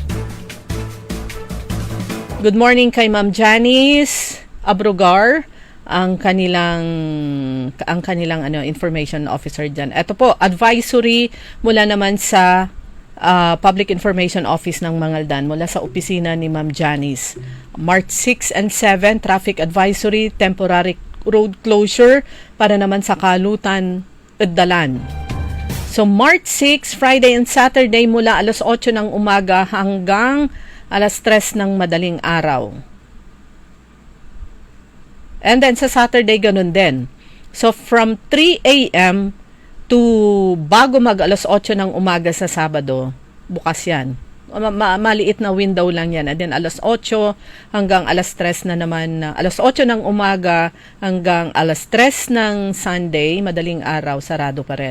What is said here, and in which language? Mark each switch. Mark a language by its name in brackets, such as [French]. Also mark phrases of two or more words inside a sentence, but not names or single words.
[Filipino] Good morning kay Ma'am Janice Abrugar, ang kanilang [English] information officer [Filipino] diyan. Ito po, advisory mula naman sa Public Information Office ng Mangaldan, mula sa opisina ni Ma'am Janice. March 6 and 7, [English] traffic advisory, temporary road closure [Filipino] para naman sa Kalutan, Dalan. So March 6, [English] Friday and Saturday, [Filipino] mula alas 8 ng umaga hanggang alas 3 ng madaling araw. [English] And then [Filipino] sa Saturday, ganun din. [English] So from 3 a.m. [Filipino] to bago mag alas 8 ng umaga sa Sabado, bukas yan. Maliit na window lang yan. [English] And then [Filipino] alas 8 hanggang alas 3 na naman, alas 8 ng umaga hanggang alas 3 ng Sunday, madaling araw, sarado pa rin.